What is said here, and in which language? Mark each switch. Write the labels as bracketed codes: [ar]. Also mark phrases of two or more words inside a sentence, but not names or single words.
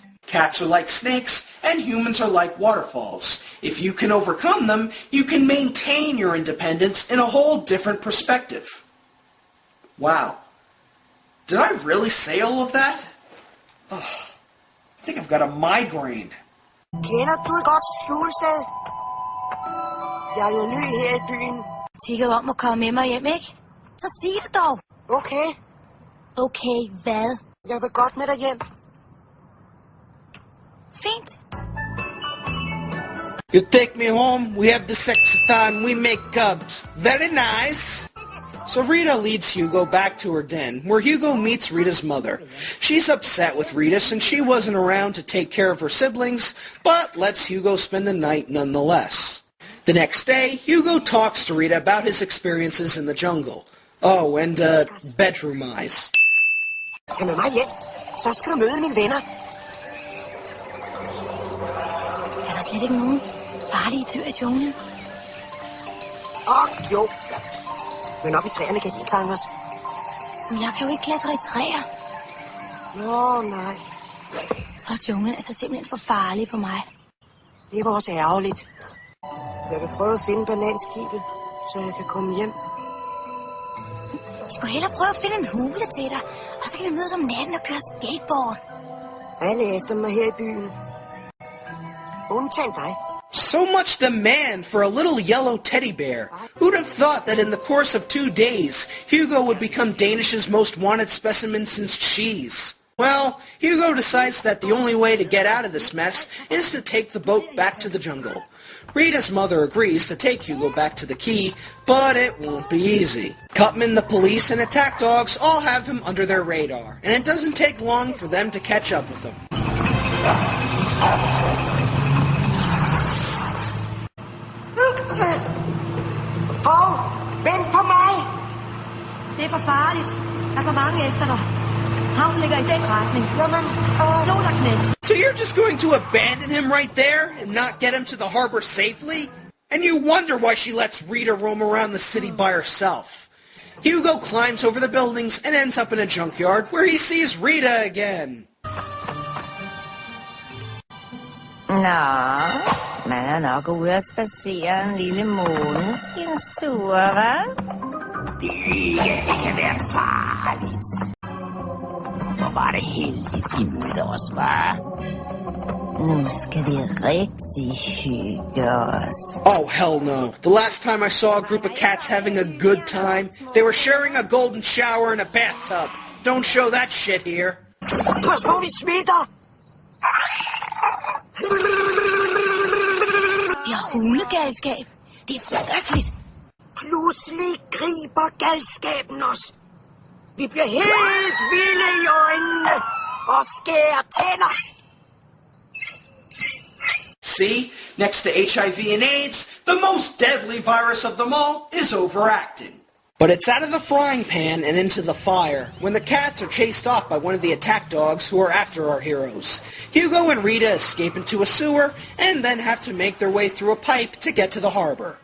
[en] Cats are like snakes, and humans are like waterfalls. If you can overcome them, you can maintain your independence in a whole different perspective. Wow. Did I really say all of that? I think I've got a migraine. [da] Kender du et godt skjulested? Jeg er jo ny her i byen. Tigger om at komme med mig hjem, ikke? Så sig det dog. Okay, Okay, hvad? jeg vil godt med dig hjem. Fint. [en] You take me home, we have the sexy time, we make cubs. Very nice. So Rita leads Hugo back to her den, where Hugo meets Rita's mother. She's upset with Rita since she wasn't around to take care of her siblings, but lets Hugo spend the night nonetheless. The next day, Hugo talks to Rita about his experiences in the jungle. Oh, and bedroom eyes. [da] Tag med mig hjem, så skal du møde mine venner. Er der slet ikke nogen farlige dyr i junglen? Jo. Men op i træerne kan de ikke fange os. Men jeg kan jo ikke klatre i træer. Nå, nej. Så junglen er så simpelthen for farlig for mig. Det var også ærgerligt. Jeg vil prøve at finde bananskibet, så jeg kan komme hjem. Vi skulle hellere prøve at finde en hule til dig, og så kan vi mødes om natten og køre skateboard. Alle efter mig her i byen. Undtagen dig. [en] So much demand for a little yellow teddy bear. Who'd have thought that in the course of 2 days, Hugo would become Danish's most wanted specimen since cheese? Well, Hugo decides that the only way to get out of this mess is to take the boat back to the jungle. Rita's mother agrees to take Hugo back to the key, but it won't be easy. Cutman, the police, and attack dogs all have him under their radar, and it doesn't take long for them to catch up with him. [da] Hov, vent på mig! Det er for farligt. Der er for mange efter dig. Havnen ligger i den retning. Jamen, Slå dig, knægt. [en] So you're just going to abandon him right there and not get him to the harbor safely? And you wonder why she lets Rita roam around the city by herself. Hugo climbs over the buildings and ends up in a junkyard where he sees Rita again. [da] Nå, man er nok ude at spacere en lille måneskinstur, hva'? Det kan være farligt. Hvor var det heldigt, I mødte os, hva'? Nu skal vi rigtig hygge os. [en] Oh, hell no. The last time I saw a group of cats having a good time, they were sharing a golden shower in a bathtub. Don't show that shit here. [da] pas på, vi smitter! Vi har hundegalskab. Det er frygteligt. Pludselig griber galskaben os. Vi bliver helt vilde i øjnene og skærer tænder. [en] See, next to HIV and AIDS, the most deadly virus of them all is overacting. But it's out of the frying pan and into the fire when the cats are chased off by one of the attack dogs who are after our heroes. Hugo and Rita escape into a sewer and then have to make their way through a pipe to get to the harbor.